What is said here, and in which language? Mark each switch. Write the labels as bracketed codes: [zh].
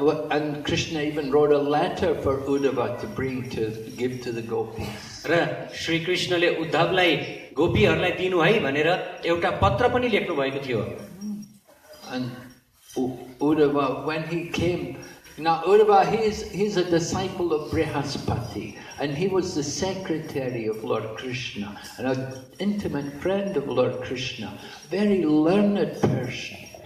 [en] And Krishna even wrote a letter for Uddhava to give to the gopis. [ne] र श्री कृष्णले उद्धवलाई गोपीहरूलाई दिनु है भनेर एउटा पत्र पनि लेख्नु भएको थियो। [en] And Uddhava, when he came, now Uddhava, he's a disciple of Brihaspati, and he was the secretary of Lord Krishna, and an intimate friend of Lord Krishna, very learned person.